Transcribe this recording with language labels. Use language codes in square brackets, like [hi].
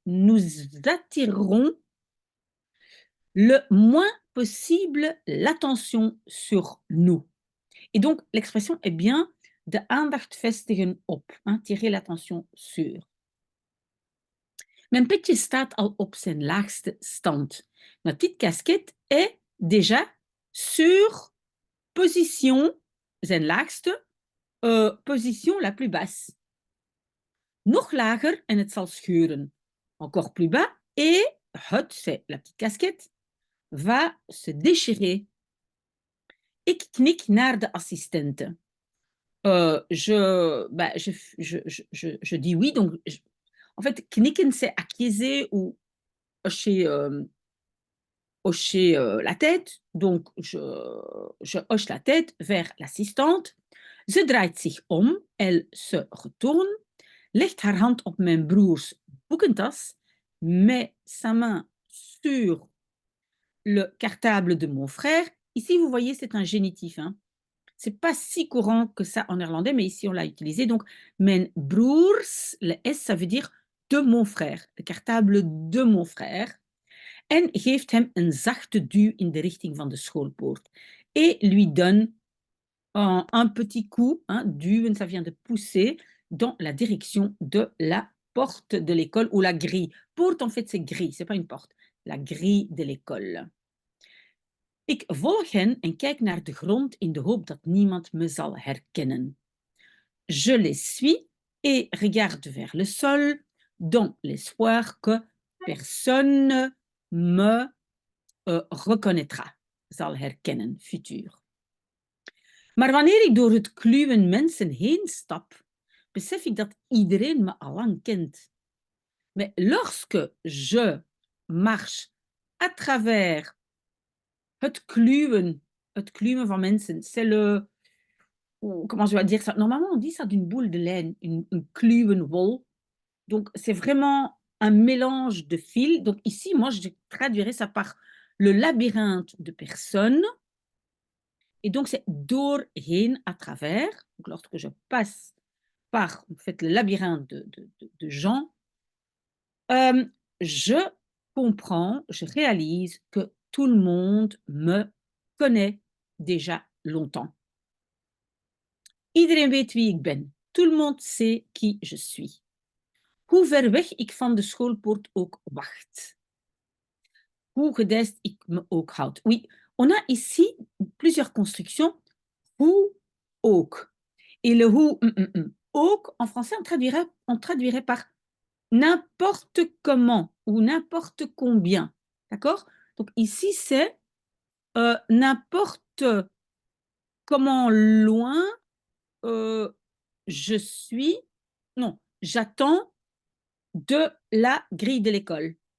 [fr] Nous attirerons le moins possible l'attention sur nous. Et donc, l'expression est bien de [nl] aandacht vestigen op, [fr] hein, tirer l'attention sur. [nl] Mijn petje staat al op zijn laagste stand. [fr] Ma petite casquette est déjà sur position, [nl] zijn laagste, [fr] position la plus basse. [nl] Nog lager en het zal scheuren. [fr] Encore plus bas et het, c'est la petite casquette, va se déchirer. [nl] Ik knik naar de assistente. [fr] Je dis oui, donc en fait, knikken, c'est acquiescer ou hocher, la tête. Donc, je hoche la tête vers l'assistante. [nl] Ze draait zich om, [fr] elle se retourne, [nl] legt haar hand op mijn broers boekentas, [fr] met sa main sur le cartable de mon frère. Ici, vous voyez, c'est un génitif. Hein. C'est pas si courant que ça en néerlandais, mais ici, on l'a utilisé. Donc, [nl] mijn broers, [fr] le S, ça veut dire de mon frère, le cartable de mon frère. [nl] En geeft hem een zachte duw in de richting van de schoolpoort. [fr] Et lui donne un petit coup, hein, duwen, ça vient de pousser, dans la direction de la porte de l'école ou la grille. Porte, en fait, c'est grille, c'est pas une porte. La grille de l'école. [nl] Ik volg hen en kijk naar de grond in de hoop dat niemand me zal herkennen. [fr] Je les suis et regarde vers le sol dans l'espoir que personne me reconnaîtra, [nl] zal herkennen, [fr] futur. [nl] Maar wanneer ik door het kluwen mensen heen stap, besef ik dat iedereen me allang kent. [fr] Mais lorsque je marche à travers [nl] het kluwen van mensen, [fr] c'est le... Comment je dois dire ça? Normalement, on dit ça d'une boule de laine, une [nl] kluwen wol. [fr] Donc, c'est vraiment un mélange de fils. Donc, ici, moi, je traduirais ça par le labyrinthe de personnes. Et donc, c'est doorheen, à travers. Donc, lorsque je passe par en fait, le labyrinthe de gens, je comprends, je réalise que tout le monde me connaît déjà longtemps. [nl] Iedereen weet wie ik ben. [fr] Tout le monde sait qui je suis. [nl] Hoe ver weg ik van de schoolpoort ook wacht. Hoe gedijst ik me ook houd. [fr] Oui, on a ici plusieurs constructions. [nl] Hoe ook. [fr] Et le [nl] hoe ook, [fr] en français, on traduirait par n'importe comment ou n'importe combien. D'accord? Donc ici, c'est n'importe comment loin je suis, non, j'attends de la grille de l'école.